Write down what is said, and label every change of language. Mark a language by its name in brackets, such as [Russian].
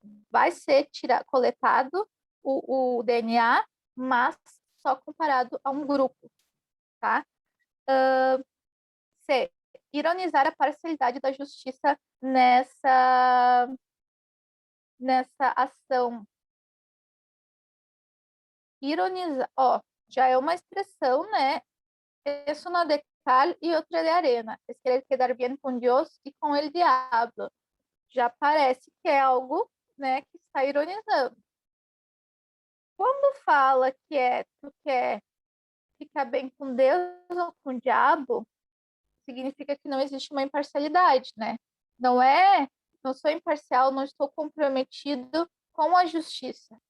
[Portuguese] Vai ser coletado o DNA, mas só comparado a um grupo, tá? C. ironizar a parcialidade da justiça nessa ação. Ironizar, ó, já é uma expressão, né? [Spanish] Es una de cal y otra de arena. Es querer quedar bien con Dios y con el diablo. [Portuguese] Já parece que é algo, né, que está ironizando. Quando fala que tu quer ficar bem com Deus ou com o diabo, significa que não existe uma imparcialidade, né? Não sou imparcial, não estou comprometido com a justiça.